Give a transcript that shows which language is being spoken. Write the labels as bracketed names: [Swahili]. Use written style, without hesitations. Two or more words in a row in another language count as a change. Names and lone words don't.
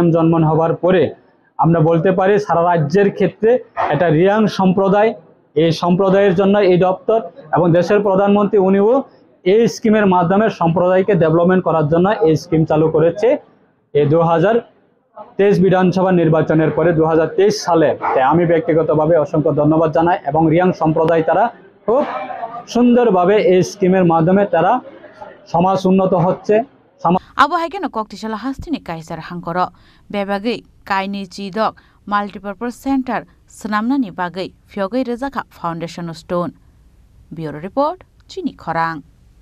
[Bangla] জন্মন হওয়ার পরে আমরা বলতে পারি সারা রাজ্যের ক্ষেত্রে এটা রিয়াং সম্প্রদায় এই সম্প্রদায়ের জন্য এই দপ্তর এবং দেশের প্রধানমন্ত্রী উনিও এই স্কিমের মাধ্যমে সম্প্রদায়কে ডেভেলপমেন্ট করার জন্য এই স্কিম চালু করেছে এই 2023 বিধানসভা নির্বাচনের পরে 2023 সালে তাই আমি ব্যক্তিগতভাবে অসংখ্য ধন্যবাদ জানাই এবং রিয়াং সম্প্রদায় তারা খুব সুন্দরভাবে এই স্কিমের মাধ্যমে তারা সমাজ উন্নত হচ্ছে [Kok Borok] Abo haikeno Koktishala Hastini Kaisar Hankoro Bebagai Kaini Chidok [English] Multipurpose Center [Kok Borok] Snamnani Bagai Pyogai Rezaka [English] Foundation Stone Bureau Report [Kok Borok] Chini Khorang